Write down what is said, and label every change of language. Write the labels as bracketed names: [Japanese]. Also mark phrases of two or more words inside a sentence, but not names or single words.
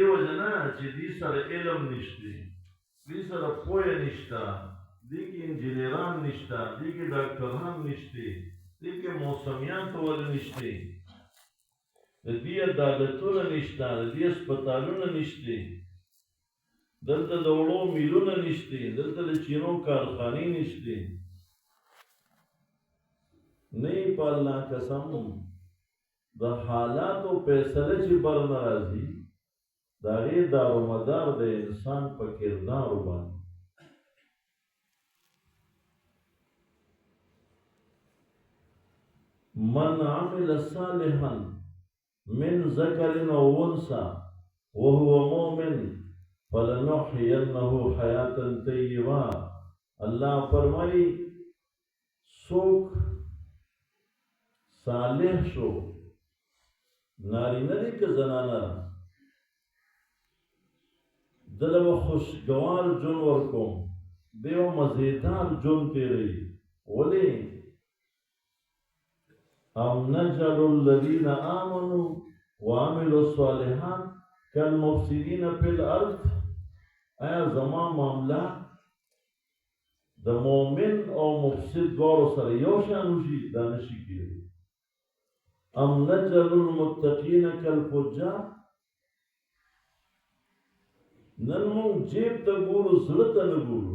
[Pashto] وجه نه چې دې سره علم نشته، دې سره پوهه نشته، دې کې انجینران نشته، دې کې ډاکټران نشته، دې کې موسمیات ولې نشته، د دې عدالتونه نشته، د دې هسپتالونه نشته، دلته د وړو میلونه نشته، دلته د چینو کارخانې نشته. نه په الله قسم د حالاتو فیصله چې بر نه راځي، د هغې دارومدار د انسان په کردارو باندې. [Arabic] من عمل صالحا من ذکر او انثى وهو مؤمن فلنحيينه حیاة طیبه. [Pashto] الله فرمایي څوک صالح شو، نارینه دی که زنانه، دله به خوشګوار ژوند ورکوم، دی به مزیدار ژوند تېروي. ولې؟ [Arabic] ام نجعل الذین آمنوا وعملوا الصالحات کالمفسدین فی الارض. [Pashto] آیا زما معامله د مؤمن او مفسد دواړو سره یو شان وشي؟ دا نشي کېدی. [Arabic] ام نجعل المتقین کالفجار. [Pashto] نن موږ جیب ته ګورو، زړه ته نه ګورو.